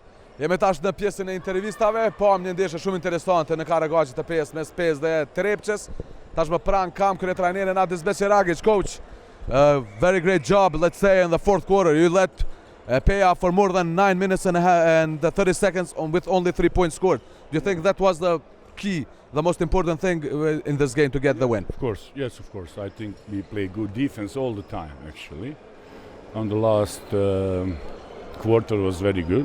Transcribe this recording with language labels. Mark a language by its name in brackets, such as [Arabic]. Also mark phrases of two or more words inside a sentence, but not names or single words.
[Albanian] Jemi tash në pjesën e intervistave, pam një ndeshje shumë interesante në Karagaqi të PES mes PES dhe Trepçës. Tash më pranë kam kryetrajnerin Adis Beqiragic. [English] Coach, very great job, let's say, in the fourth quarter. You led PEA for more than 9 minutes and 30 seconds with only 3 points scored. Do you think that was the key, the most important thing in this game to get the win? Of course, yes, of course. I think we play good defense all the time, actually. On the last quarter was very good.